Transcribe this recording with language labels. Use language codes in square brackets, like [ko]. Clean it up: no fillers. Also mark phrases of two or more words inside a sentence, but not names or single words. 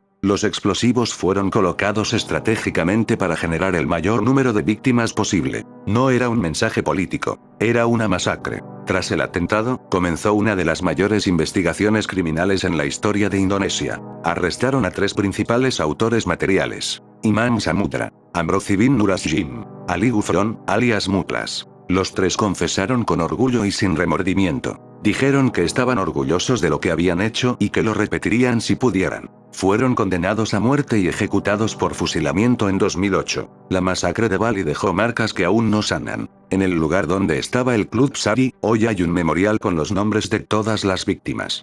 [es] Los explosivos fueron colocados estratégicamente para generar el mayor número de víctimas posible. No era un mensaje político, era una masacre. Tras el atentado, comenzó una de las mayores investigaciones criminales en la historia de Indonesia. Arrestaron a 3 principales autores materiales: Imam Samudra, Amrozi bin Nurasjim, Ali Gufron, alias Muklas. Los 3 confesaron con orgullo y sin remordimiento. Dijeron que estaban orgullosos de lo que habían hecho y que lo repetirían si pudieran. Fueron condenados a muerte y ejecutados por fusilamiento en 2008. La masacre de Bali dejó marcas que aún no sanan. En el lugar donde estaba el Club Sari, hoy hay un memorial con los nombres de todas las víctimas.